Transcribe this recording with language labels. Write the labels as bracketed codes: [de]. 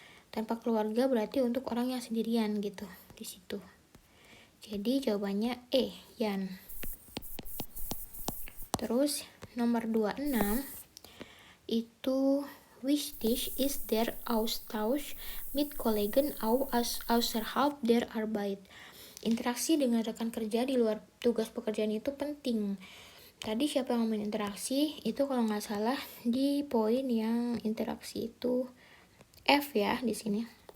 [id] Tanpa keluarga berarti untuk orang yang sendirian gitu di situ. Jadi jawabannya E, Yan. Terus nomor 26 itu, [de] wichtig ist der Austausch mit Kollegen auch außerhalb der Arbeit. [id] Interaksi dengan rekan kerja di luar tugas pekerjaan itu penting. Tadi siapa yang ngomongin interaksi? Itu kalau nggak salah di poin yang interaksi itu F ya di sini.